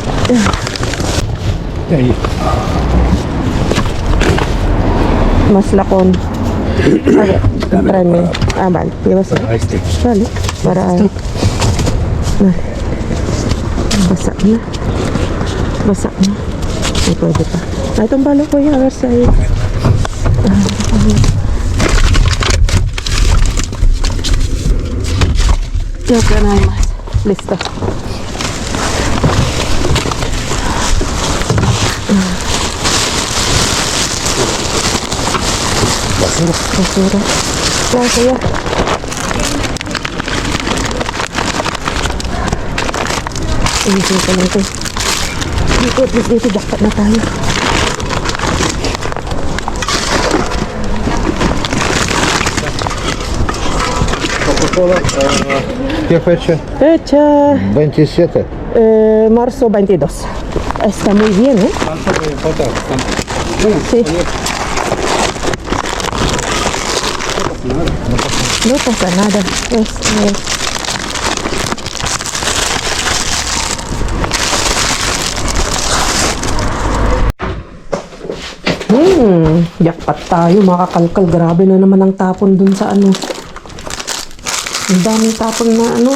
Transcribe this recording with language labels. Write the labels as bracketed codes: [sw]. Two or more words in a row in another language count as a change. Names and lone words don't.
[es] Ahí. Más lakon. Okay, tráeme. Vale, llevas. Ahí está. Vale, para... Vale. [tl] Basa na. Basa na. Ay, pwede pa. Itong balo ko yung alas ay... Yakanaimasu. Listo. [es] Basura. [tl] Yan, kaya. Dito ko lang ito. Dito, jackpot na tayo. Coca-Cola. [es] ¿Qué fecha? Fecha 27. marzo 22. Está muy bien, ¿eh? ¿Cuánto me falta? Sí. No pasa nada. [tl] Jackpot tayo, makakalkal. Grabe na naman ang tapon dun sa ano. Ang daming tapon na ano.